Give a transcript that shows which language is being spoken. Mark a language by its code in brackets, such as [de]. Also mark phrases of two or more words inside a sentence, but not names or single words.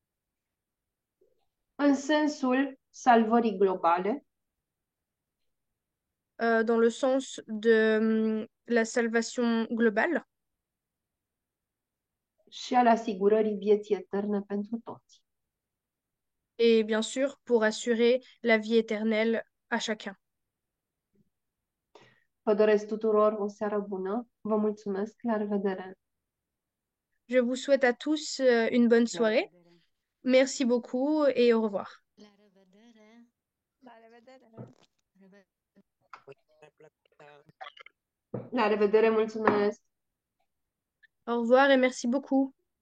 [ro] în sensul salvării globale [fr] dans le sens de la salvation globale [ro] și al asigurării vieții eterne pentru toți. [fr] et bien sûr pour assurer la vie éternelle à chacun. [ro] Vă doresc tuturor o seară bună. Vă mulțumesc. La revedere! [fr] Je vous souhaite à tous une bonne soirée. Merci beaucoup et au revoir. [ro] La revedere! La revedere! Uite, mi-a plăcut. La revedere, mulțumesc! [fr] Au revoir et merci beaucoup.